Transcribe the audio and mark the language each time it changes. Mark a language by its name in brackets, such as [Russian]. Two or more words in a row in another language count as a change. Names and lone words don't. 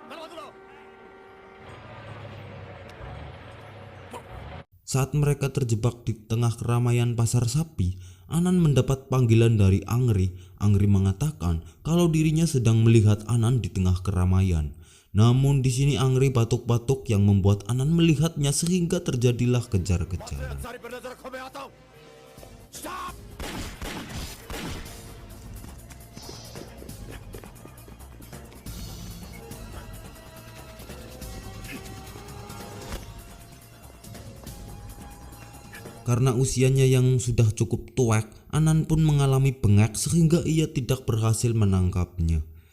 [Indonesian] Saat mereka terjebak di tengah keramaian pasar sapi, Anand mendapat panggilan dari Angri. Angri mengatakan kalau dirinya sedang melihat Anand di tengah keramaian. Namun di sini Angri batuk-batuk yang membuat Anand melihatnya sehingga terjadilah kejar-kejaran. [Hindi] अंसारी पर नजर रखो, मैं आता हूँ। स्टॉप। [Indonesian] Karena usianya yang sudah cukup tuak, Anand pun mengalami bengek sehingga ia tidak berhasil menangkapnya.